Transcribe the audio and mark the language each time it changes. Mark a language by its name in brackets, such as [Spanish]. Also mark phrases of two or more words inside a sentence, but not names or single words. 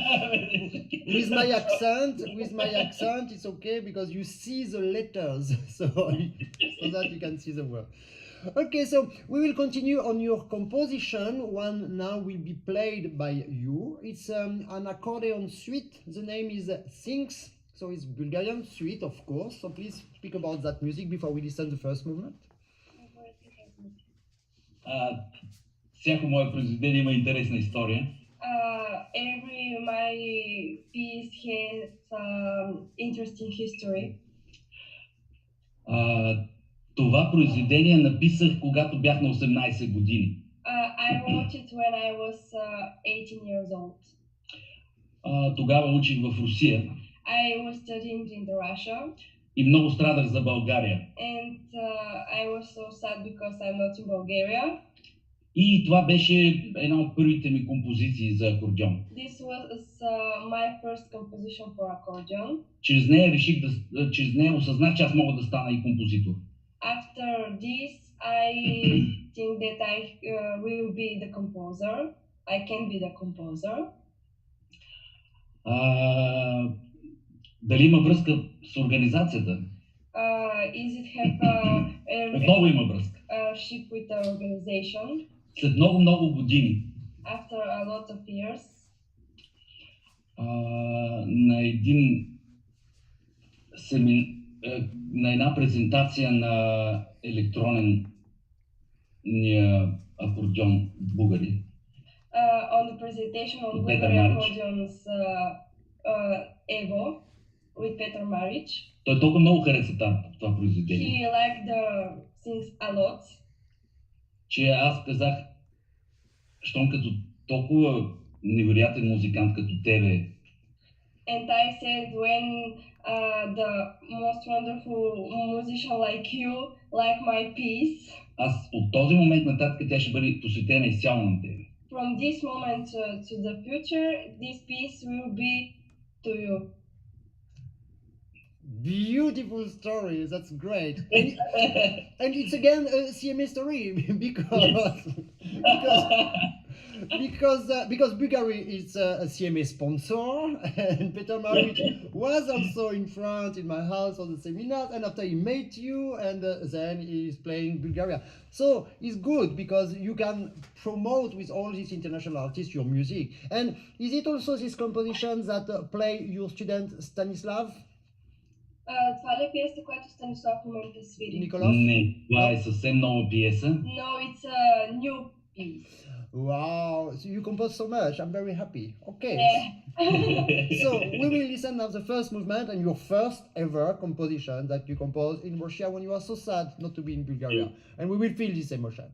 [English] With my accent, it's okay because you see the letters, so that you can see the word. Okay, so we will continue on your composition. One now will be played by you. It's an accordion suite. The name is Things. So it's Bulgarian suite, of course. So please speak about that music before we listen to the first movement. [Bulgarian] Всяко мое произведение има интересна история. [English] Every my piece has interesting history. [Bulgarian] Това произведение написах, когато бях на 18 години. [English] I wrote it when I was 18 years old. [Bulgarian] Тогава учих в Русия. [English] I was studying in Russia. [Bulgarian] И много страдах за България. [English] And I was so sad because I'm not in Bulgaria. [Bulgarian] И това беше една от първите ми композиции за акордеон. [English] This was my first composition for accordion. [Bulgarian] Чрез нея осъзнах, че аз мога да стана и композитор. [English] After this, I think that I will be the composer. I can be the composer. [Bulgarian] Дали има връзка с организацията? [English] Is it have [Bulgarian] Отново има връзка. [English] ship with the organization? [Bulgarian] След много години. [English] After a lot of years. [Bulgarian] На една презентация на електронния акордеон Bugari. [English] On the presentation on Bugari accordions Evo with Peter Maric. [Bulgarian] Той толкова много хареса това произведение. [English] He liked the things a lot. [Bulgarian] Че аз казах, щом като толкова невероятен музикант като тебе. [English] And I said, when the most wonderful musician like you like my piece. [Bulgarian] Аз от този момент нататък тя ще бъде посветена изцяло на тебе. [English] From this moment to the future, this piece will be to you. Beautiful story. That's great. And it's again a CMA story because Bugari is a CMA sponsor, and Peter Maric was also in front in my house for the seminars, and after he met you, and then he's playing Bulgaria. So it's good because you can promote with all these international artists your music. And is it also this composition that play your student Stanislav? [Bulgarian] Това ли е пиеса, която Станислав в момента свири? Николов? Не, това е съвсем нова пиеса. [English] No, it's a new piece. Wow, so you compose so much. I'm very happy. Okay. Yeah. So we will listen now the first movement and your first ever composition that you composed in Russia when you are so sad not to be in Bulgaria. And we will feel this emotion.